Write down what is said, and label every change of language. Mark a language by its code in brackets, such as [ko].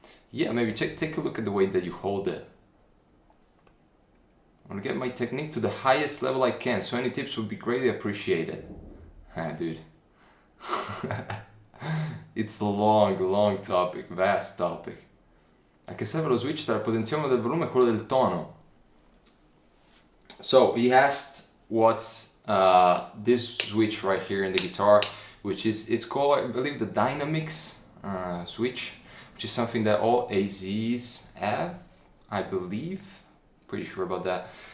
[en] Yeah, maybe take a look at the way that you hold it. I want to get my technique to the highest level I can, so any tips would be greatly appreciated. Dude. It's a long topic, vast topic. [it] A che serve lo switch tra il potenziometro del volume e quello del tono? [en] So he asked what's this switch right here in the guitar, which is, it's called, I believe, the dynamics switch, which is something that all AZs have, I believe, pretty sure about that.